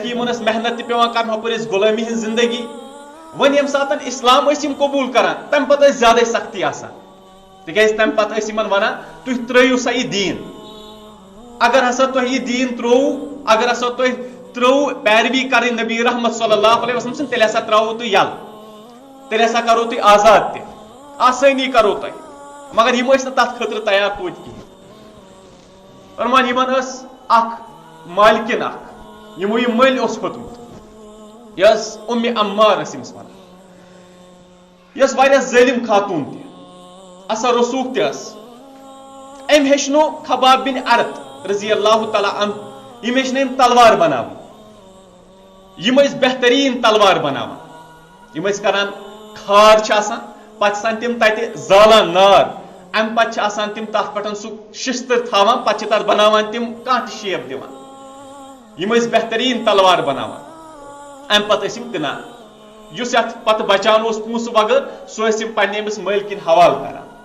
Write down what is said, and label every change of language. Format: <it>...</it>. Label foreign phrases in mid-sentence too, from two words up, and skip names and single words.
<ks>کہ یمن محنت تہ پیوان کرن ہپر غلامی ہن زندگی ون یم ساتن اسلام یم قبول کران تم پتہ زیادہ سختی آسان تکیازِ تم پتہ یمن ونان تُہۍ ترٲیِو سا یہ دین اگر ہسا تُہۍ یہ دین ترٛووُ اگر ہسا تُہۍ ترٛووُ پیروی کریں نبی رحمت</ks> <ar>صلی اللہ علیہ وسلم</ar> <ks>سن تیٚلہِ ہسا ترٛاوو تُہۍ یل تیٚلہِ ہسا کرو تُہۍ آزاد تہِ آسٲنی کرو تۄہہِ مگر یم ٲسۍ نہٕ تتھ خٲطرٕ تیار توتہِ کِہیٖنۍ فرمان یمن اکھ مالکن اکھ یمو یہ مٔلۍ اوس ہیوٚتمُت یۄس عمار ٲس أمِس ونان یۄس واریاہ ظٲلِم خاتوٗن تہِ اثر رسوخ تہِ ٲس ام ہیٚچھنو خباب بن ارت</ks> <ar>رضی اللہ تعالی عنہ</ar> <ks>یم ہیٚچھنو یم تلوار بناوٕنۍ یم ٲسۍ بہترین تلوار بناوان یم ٲسۍ کران کھار چھِ آسان پتہٕ چھِ آسان تِم تتہِ زالان نار ام پتہٕ چھِ آسان تِم تتھ پٮ۪ٹھ سُہ شستٕر تھاوان پتہٕ چھِ تتھ بناوان تِم کانٛہہ تہِ شیپ دِوان یم ٲسۍ بہترین تلوار بناوان ام پتہٕ ٲسۍ یم کٕنان یُس یتھ پتہٕ بچان اوس پونٛسہٕ وغٲر سُہ ٲسۍ یم پننہِ أمِس مٲلکِن حوالہٕ کران</ks>